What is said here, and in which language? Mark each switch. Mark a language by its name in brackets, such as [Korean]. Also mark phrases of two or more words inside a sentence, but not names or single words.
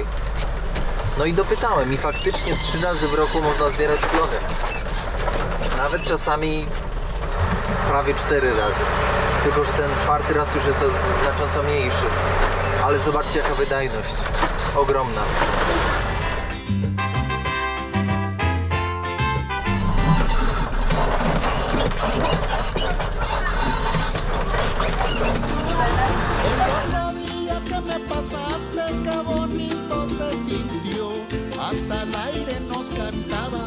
[Polish] No i dopytałem i faktycznie 3 razy w roku można zbierać plony. Nawet czasami prawie 4 razy. Tylko że ten 4. raz już jest znacząco mniejszy. Ale zobaczcie, jaka wydajność. Ogromna. [Spanish] Qué bonito se sintió, hasta el aire nos cantaba.